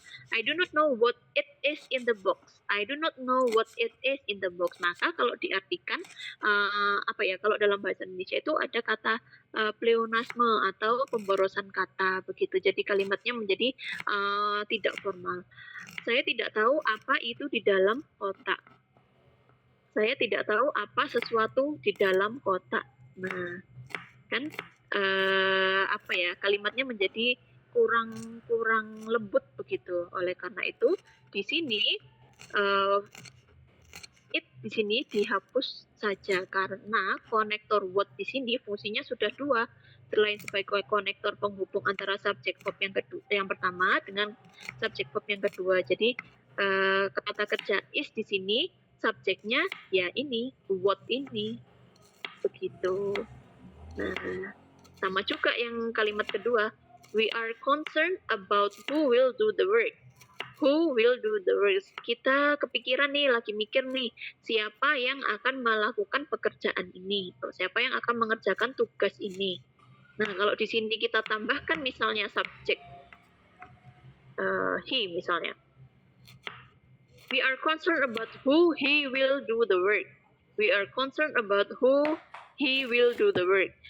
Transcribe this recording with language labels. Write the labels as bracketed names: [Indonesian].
[English] I do not know what it is in the box. I do not know what it is in the box. [Indonesian] Maka kalau diartikan apa ya? Kalau dalam bahasa Indonesia itu ada kata pleonasme atau pemborosan kata begitu. Jadi kalimatnya menjadi tidak formal. Saya tidak tahu apa itu di dalam kotak. Saya tidak tahu apa sesuatu di dalam kotak. Nah, kan apa ya? Kalimatnya menjadi kurang lembut begitu. Oleh karena itu di sini it di sini dihapus saja karena konektor what di sini fungsinya sudah dua. Selain sebagai konektor penghubung antara subjek verb yang pertama dengan subjek verb yang kedua. Jadi kata kerja is di sini subjeknya ya ini what ini begitu. Nah, sama juga yang kalimat kedua. [English] We are concerned about who will do the work. Who will do the work? [Indonesian] Kita kepikiran nih, lagi mikir nih, siapa yang akan melakukan pekerjaan ini? Siapa yang akan mengerjakan tugas ini? Nah, kalau di sini kita tambahkan misalnya subjek he misalnya. [English] We are concerned about who he will do the work. We are concerned about who he will do the work.